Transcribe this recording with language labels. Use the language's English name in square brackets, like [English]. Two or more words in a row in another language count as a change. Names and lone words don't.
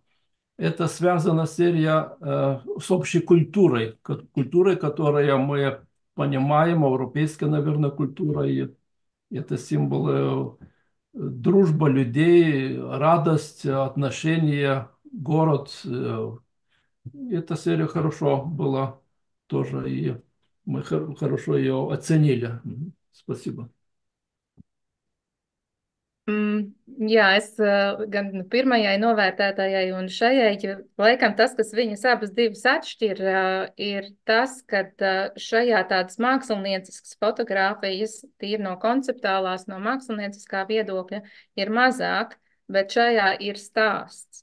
[Russian] Это связана серия с общей культурой, которую мы понимаем, европейская, наверное, культура, и это символы дружба людей, радость, отношения, город. Эта серия хорошо была тоже, и мы хорошо ее оценили. Спасибо. [Latvian] Jā, es gan pirmajai novērtētājai un šajai, jo laikam tas, kas viņas abas divas atšķir, ir tas, ka šajā tādas mākslinieciskas fotogrāfijas, tīri no konceptuālās, no mākslinieciskā viedokļa, ir mazāk, bet šajā ir stāsts.